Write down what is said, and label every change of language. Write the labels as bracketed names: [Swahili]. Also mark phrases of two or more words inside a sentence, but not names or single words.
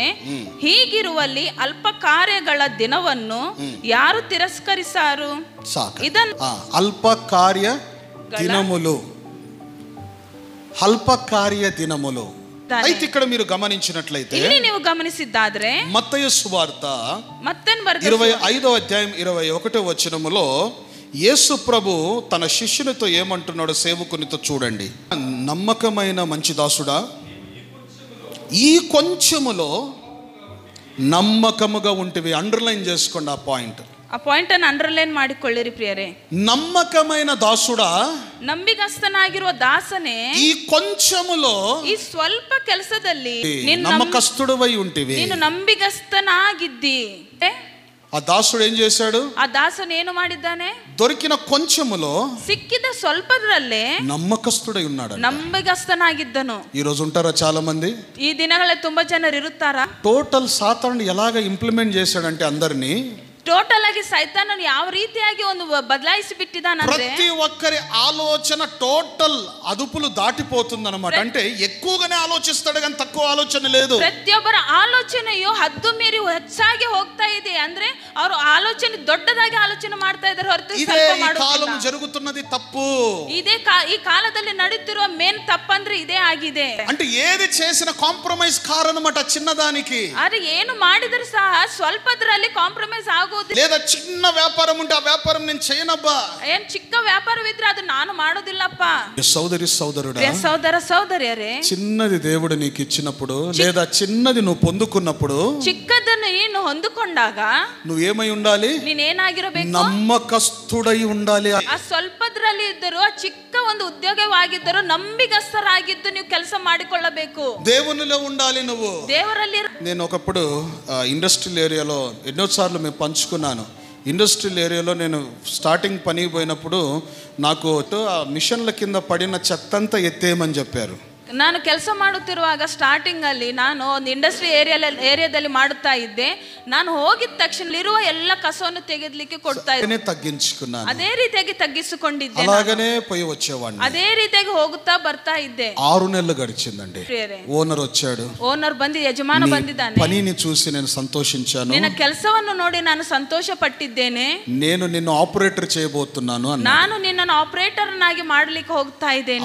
[Kannada] ಹೀಗಿರುವಲ್ಲಿ ಅಲ್ಪ ಕಾರ್ಯಗಳ ದಿನವನ್ನು ಯಾರು ತಿರಸ್ಕರಿಸಾರು? ಇದನ್ನು [Telugu] అల్ప కార్య దినములు, అల్ప కార్య దినములు. అయితే ఇక్కడ మీరు గమనించినట్లయితే, [Kannada] ಇಲ್ಲಿ ನೀವು ಗಮನಿಸಿದ್ದಾದ್ರೆ [Telugu] మత్తయి సువార్త [Kannada] ಮತ್ತೇನ್ ಬರೆದ [Telugu] 25వ అధ్యాయం 21వ వచనములో యేసు ప్రభు తన శిష్యునితో ఏమంటున్నాడో సేవకునితో చూడండి. నమ్మకమైన మంచి దాసుడా, ఈ కొంచెములో నమ్మకముగా ఉంటివి. అండర్లైన్ చేసుకోండి ఆ పాయింట్. [Kannada] ಆ ಪಾಯಿಂಟ್ ಅನ್ನು ಅಂಡರ್ಲೈನ್ ಮಾಡಿಕೊಳ್ಳಿರಿ ಪ್ರಿಯರೇ. [Telugu] నమ్మకమైన దాసుడా, [Kannada] ನಂಬಿಗಸ್ತನಾಗಿರುವ ದಾಸನೇ, [Telugu] ఈ కొంచెములో [Kannada] ಈ ಸ್ವಲ್ಪ ಕೆಲಸದಲ್ಲಿ [Telugu] నమ్మకస్తుడవై ఉంటివి. [Kannada] ನೀನು ನಂಬಿಗಸ್ತನಾಗಿದ್ದಿ. [Telugu] ఆ దాసుడు ఏం చేశాడు? [Kannada] ಆ ದಾಸನು ಏನು ಮಾಡಿದ್ದಾನೆ? [Telugu] దొరికిన కొంచెములో [Kannada] ಸಿಕ್ಕಿದ ಸ್ವಲ್ಪದರಲ್ಲೇ [Telugu] నమ్మకస్తుడై ఉన్నాడు. [Kannada] ನಂಬಿಗಸ್ತನಾಗಿದ್ದನು. [Telugu] ఈ రోజు ఉంటారా చాలా మంది? [Kannada] ಈ ದಿನಗಳಲ್ಲಿ ತುಂಬಾ ಜನರು ಇರುತ್ತಾರಾ? [Telugu] టోటల్ సాతాను ఎలాగ ఇంప్లిమెంట్ చేశాడంటే అందరినీ [Kannada] ಟೋಟಲ್ ಆಗಿ ಸೈತಾನನು ಯಾವ ರೀತಿಯಾಗಿ ಒಂದು ಬದಲಾಯಿಸಿ ಬಿಟ್ಟಿದ್ದಾನಂದ್ರೆ [Telugu] ప్రతి ఒక్కరి ఆలోచన టోటల్ అదుపులు దాటిపోతుందన్నమాట. అంటే ఎక్కువగానే ఆలోచిస్తాడు కానీ తక్కువ ఆలోచన లేదు. [Kannada] ಪ್ರತಿಯೊಬ್ಬರ ಆಲೋಚನೆಯು ಹದ್ದು ಮೀರಿ ಹೆಚ್ಚಾಗಿ ಹೋಗ್ತಾ ಇದೆ. ಅಂದ್ರೆ ಅವರು ಆಲೋಚನೆ ದೊಡ್ಡದಾಗಿ ಆಲೋಚನೆ ಮಾಡ್ತಾ ಇದ್ದಾರೆ ಹೊರತು [Telugu] ఇదే ఈ కాలం జరుగుతున్నది తప్పు. [Kannada] ಈ ಕಾಲದಲ್ಲಿ ನಡೆಯುತ್ತಿರುವ ಮೇನ್ ತಪ್ಪಂದ್ರೆ ಇದೇ ಆಗಿದೆ. [Telugu] అంటే ఏది చేసిన కాంప్రమైజ్ కారణమట చిన్నదానికి. [Kannada] ಆದ್ರೆ ಏನು ಮಾಡಿದ್ರು ಸಹ ಸ್ವಲ್ಪದ್ರಲ್ಲಿ ಕಾಂಪ್ರಮೈಸ್ ಆಗೋ [Telugu] లేదా చిన్న వ్యాపారం ఉంటే ఆ వ్యాపారం నేను చేయనబ్బా. [Kannada] ಏನ್ ಚಿಕ್ಕ ವ್ಯಾಪಾರವಿದ್ರೆ ಅದು ನಾನು ಮಾಡೋದಿಲ್ಲಪ್ಪ. [Telugu] సోదరి సోదరుడా, [Kannada] ಸೋದರ ಸೋದರಿಯರೇ, [Telugu] చిన్నది దేవుడు నీకు ఇచ్చినప్పుడు లేదా చిన్నది నువ్వు పొందుకున్నప్పుడు [Kannada] చిక్కదನ್ನು ನೀನು ಹೊಂದಿಕೊಂಡಾಗ [Telugu] నువ్వేమై ఉండాలి? [Kannada] ನೀನೇನಾಗಿರಬೇಕು? [Telugu] నమ్మకస్తుడై ఉండాలి. [Kannada] ಆ ಸ್ವಲ್ಪದ್ರಲ್ಲಿ ಇದ್ದರೂ ಆ ಚಿಕ್ಕ ಒಂದು ಉದ್ಯೋಗವಾಗಿದ್ದರೂ ನಂಬಿಗಸ್ತರಾಗಿದ್ದು ನೀವು ಕೆಲಸ ಮಾಡಿಕೊಳ್ಳಬೇಕು. [Telugu] దేవునిలో ఉండాలి నువ్వు. [Kannada] ದೇವರಲ್ಲಿ. [Telugu] నేను ఒకప్పుడు [English] industrial area [Telugu] ఎన్నోసార్లు మేము పంచుకున్నాను. [English] industrial area [Telugu] నేను స్టార్టింగ్ పనికి పోయినప్పుడు నాకు ఆ మిషన్ల కింద పడిన చెత్తంతా ఎత్తేయమని చెప్పారు. [Kannada] ನಾನು ಕೆಲಸ ಮಾಡುತ್ತಿರುವಾಗ ಸ್ಟಾರ್ಟಿಂಗ್ ಅಲ್ಲಿ ನಾನು ಒಂದು [English] industry area [Kannada] ಮಾಡುತ್ತಾ ಇದ್ದೆ. ನಾನು ಹೋಗಿದ ತಕ್ಷಣ ಇರುವ ಎಲ್ಲ ಕಸವನ್ನು ತೆಗೆದಲಿಕ್ಕೆ ಕೊಡ್ತಾ ಇದ್ದೆ. ತಗ್ಗಿಸಿಕೊಂಡಾನು. ಅದೇ ರೀತಿಯಾಗಿ ತಗ್ಗಿಸಿಕೊಂಡಿದ್ದೆ. [Telugu] అలాగనే పోయి వచ్చేవాడిని. [Kannada] ಅದೇ ರೀತಿಯಾಗಿ ಹೋಗುತ್ತಾ ಬರ್ತಾ ಇದ್ದೆ. [Telugu] 6 నెలలు గడిచిందండి. ఓనర్ వచ్చాడు. [Kannada] ಓನರ್ ಬಂದಿ, ಯಜಮಾನ ಬಂದಿದ್ದಾನೆ. [Telugu] పనిని చూసి నేను సంతోషించాను. [Kannada] ನಿನ್ನ ಕೆಲಸವನ್ನು ನೋಡಿ ನಾನು ಸಂತೋಷ ಪಟ್ಟಿದ್ದೇನೆ. [Telugu] నేను నిన్ను ఆపరేటర్ చేయబోతున్నాను అన్నాడు. [Kannada] ನಾನು ನಿನ್ನನ್ನು ಆಪರೇಟರ್ ನಾಗಿ ಮಾಡಲಿಕ್ಕೆ ಹೋಗ್ತಾ ಇದ್ದೇನೆ.